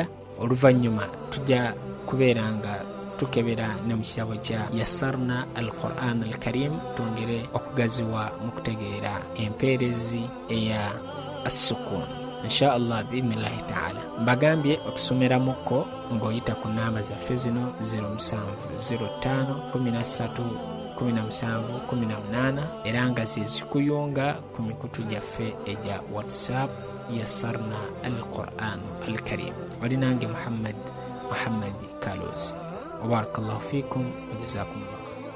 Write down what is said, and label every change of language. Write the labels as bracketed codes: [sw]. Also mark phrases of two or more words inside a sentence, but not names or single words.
[lg] Oluvannyuma tujja kubeera nga tukebera ne mu kitabo kya Yassarna al-Qur'an al-Karim tongere okugaziwa mu kutegeera emperezi eya as-sukun [ar] إن شاء الله بإذن الله تعالى. [lg] Mbagambye otusomeramuko ng'oyita ku namba zaffe zino 0705131718 era nga zikuyunga ku mikutu gyaffe egya WhatsApp Yassarna al-Qur'an al-Karim. [ar] Walinange Muhammad Kalozi. وبارك الله فيكم وجزاكم الله